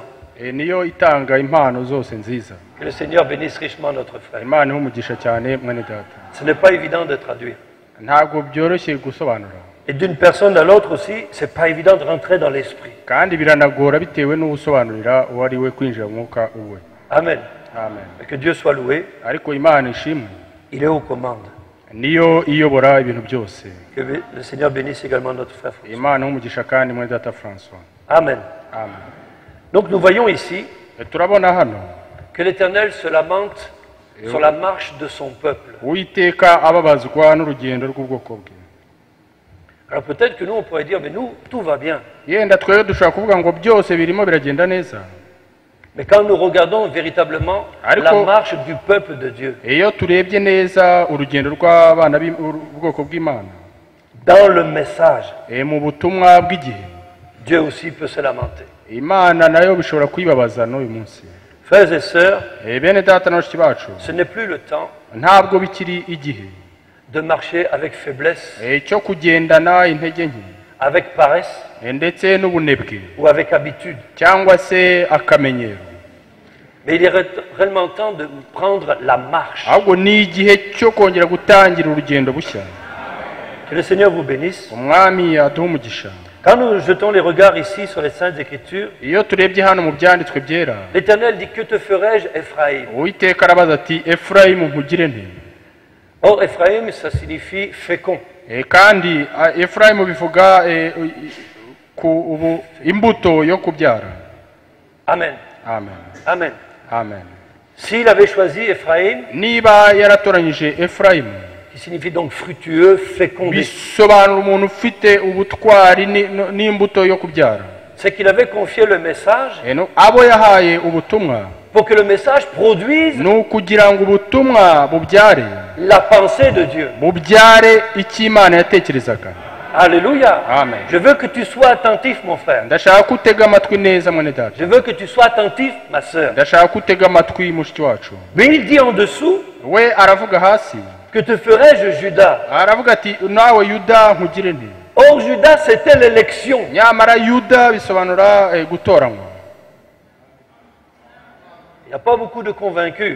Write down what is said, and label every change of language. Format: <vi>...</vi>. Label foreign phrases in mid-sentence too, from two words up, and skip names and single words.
<rw>Niyo itanga impano zose nziza.</rw> <fr>Que le Seigneur bénisse richement notre frère.</fr> <rw>Imana ihumugisha cyane mwene data.</rw> <fr>Ce n'est pas évident de traduire.</fr> <rw>Ntabwo byoroshye gusobanura.</rw> <fr>Et d'une personne à l'autre aussi, c'est pas évident de rentrer dans l'esprit.</fr> <rw>Kandi biranagora bitewe n'ubusobanurira uwo ari we kwinjira mu mwuka uwe. Amen. Amen.</rw> <fr>Que Dieu soit loué.</fr> <rw>Ariko Imana ishimwe.</rw> <fr>Il est aux commandes.</fr> <rw>Niyo iyobora ibintu byose.</rw> <fr>Que le Seigneur bénisse également notre frère François.</fr> <rw>Imana ihumugisha kandi mwene data François. Amen. Amen.</rw> <fr>Donc nous voyons ici</fr> <rw>Turabona hano</rw> <fr>que l'Éternel se lamente sur la marche de son peuple.</fr> <rw>Uwiteka ababazwa n'urugendo rw'ubwoko bwe.</rw> <fr>Alors peut-être que nous on pourrait dire mais nous tout va bien.</fr> <rw>Yenda twebwe dushaka kuvuga ngo byose birimo biragenda neza.</rw> <fr>Mais quand nous regardons véritablement la marche du peuple de Dieu,</fr> <rw>iyo turebye neza urugendo rw'abana b'ubwoko bw'Imana,</rw> <fr>dans le message,</fr> <rw>mu butumwa bw'igihe,</rw> <fr>Dieu aussi peut se lamenter.</fr> <rw>Imana nayo bishobora kwibabaza n'uyu munsi.</rw> <fr>Frères et sœurs,</fr> <rw>bene data n'abashiki bacu,</rw> <fr>ce n'est plus le temps</fr> <rw>ntabwo bikiri igihe</rw> <fr>de marcher avec faiblesse,</fr> <rw>cyo kugendana intege nke,</rw> <fr>avec paresse</fr> <rw>ndetse n'ubunebwe</rw> <fr>ou avec habitude.</fr> <rw>cyangwa se akamenyero.</rw> <fr>Mais il est réellement temps de prendre la marche.</fr> <rw>ahubwo ni igihe cyo kongera gutangira urugendo bushya.</rw> <fr>Que le Seigneur vous bénisse.</fr> <rw>Umwami aduhe umugisha.</rw> <fr>Quand nous jetons les regards ici sur les Saintes Écritures,</fr> <rw>iyo turebye hano mu byanditswe byera,</rw> <fr>l'Éternel dit, que te ferai-je, Ephraïm?</fr> <rw>uwiteka arabaza ati efurayimu nkugire nte.</rw> <fr>Or, Ephraïm, ça signifie fécond.</fr> <rw>Kandi efurayimu bivuga imbuto yo kubyara. Amen. Amen. Amen. Amen.</rw> <fr>S'il avait choisi Ephraïm,</fr> <rw>niba yaratoranyije efurayimu,</rw> <fr>qui signifie donc fructueux, fécondé,</fr> <rw>bisobanura umuntu ufite ubutwari n'imbuto yo kubyara.</rw> <fr>c'est qu'il avait confié le message</fr> <rw>abo yahaye ubutumwa</rw> <fr>pour que le message produise</fr> <rw>ni ukugira ngo ubutumwa bubyare,</rw> <fr>la pensée de Dieu.</fr> <rw>bubyare icyo Imana yatekerezaga. Alléluia. Amen.</rw> <fr>Je veux que tu sois attentif, mon frère.</fr> <rw>ndashaka ko utega amatwi neza mwene data.</rw> <fr>Je veux que tu sois attentif, ma sœur.</fr> <rw>ndashaka ko utega amatwi mushiki wacu.</rw> <fr>Mais il dit en dessous,</fr> <rw>we aravuga hasi,</rw> <fr>que te ferai-je, Judas?</fr> <rw>aravuga ati nawe Yuda nkugire nte.</rw> <fr>Or, Judas, c'était l'élection.</fr> <rw>nyamara Yuda bisobanura gutoranywa.</rw> <fr>Il n'y a pas beaucoup de convaincus.</fr>